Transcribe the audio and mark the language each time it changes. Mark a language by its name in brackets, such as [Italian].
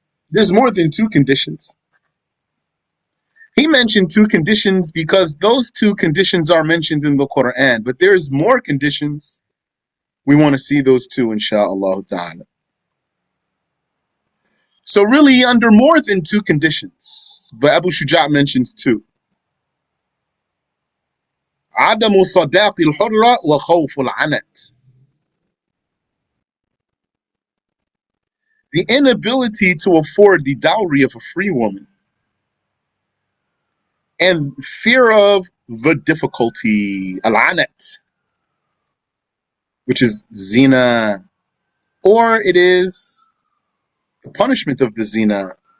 [English] There's more than two conditions. He mentioned two conditions because those two conditions are mentioned in the Quran, but there's more conditions. We want to see those two, insha'Allah ta'ala. So really under more than two conditions, but Abu Shuja' mentions two. [Arabic] عدم صداق الحرة وخوف العنت. [English] The inability to afford the dowry of a free woman and fear of the difficulty, al-anat, which is zina, or it is the punishment of the zina.